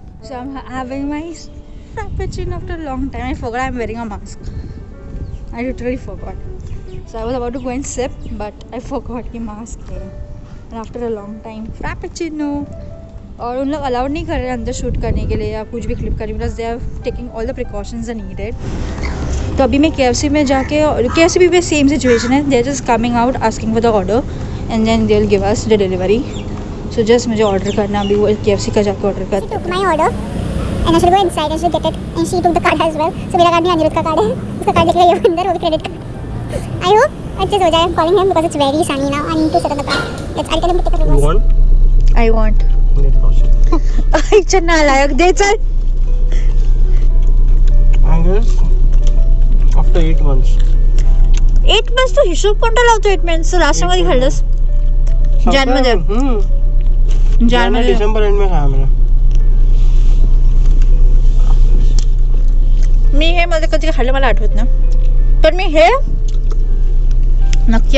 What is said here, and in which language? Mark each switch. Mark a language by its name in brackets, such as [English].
[English] So I'm having my frappuccino after a long time. I forgot I'm wearing a mask. I literally forgot. So I was about to go and sip, but I forgot कि mask है. And after a long time, frappuccino. [Hindi] और उन लोग allowed नहीं कर रहे अंदर shoot करने के लिए या कुछ भी क्लिप करने, [English] Because they are taking all the precautions are needed. [Hindi] तो अभी मैं KFC में जाके, KFC भी सेम सिचुएशन है. [English] They are just coming out asking for the order and then they will give us the delivery. [Hindi] So just मुझे order करना, अभी वो KFC का जाके ऑर्डर [English] She [Hindi] करना. [English] took my order and I should go inside and she get it and she took the card as well. [Hindi] So मेरा card नहीं, अनिरुद्ध का कार्ड है. उसका कार्ड लेके गई हूँ अंदर, वो भी क्रेडिट कार्ड. [English] I hope [Hindi] अच्छे से हो जाए. [English] I'm calling him because it's very sunny now. I need to set up the card. Let's. I'll tell him to take a reverse. want? I want. Get lost. [Hindi] चल नालायक दे चल. [English] I guess after 8 months. [Marathi] 8 months तो हिशोब कोणता लावतो 8 months? Last time कधी खाल्लंस? जानमध्ये. जानमध्ये. [Hindi] December and में खाया मैंने. [Marathi] मी हे मध्ये कधी खाल्लं मला आठवत ना, पण मी हे नक्की